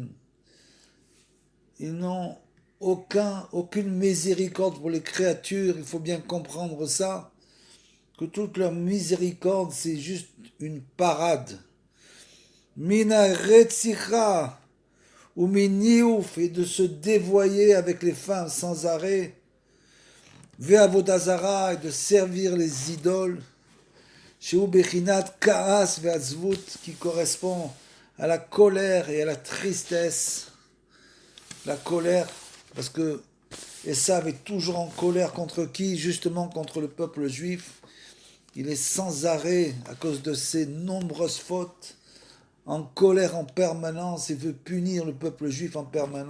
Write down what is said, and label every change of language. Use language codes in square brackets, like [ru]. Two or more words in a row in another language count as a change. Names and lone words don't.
[fr] Ils n'ont aucune miséricorde pour les créatures, il faut bien comprendre ça, que toute leur miséricorde c'est juste une parade. [he] מן הרציחה [fr] ou miniouf, et de se dévoyer avec les femmes sans arrêt. Ve'avodazara, et de servir les idoles. [he] שהוא בחינת כעס ועצבות, [fr] qui correspond à la colère et à la tristesse. La colère, parce que Esav est toujours en colère contre qui? Justement contre le peuple juif. Il est sans arrêt, à cause de ses nombreuses fautes, en colère en permanence et veut punir le peuple juif en permanence.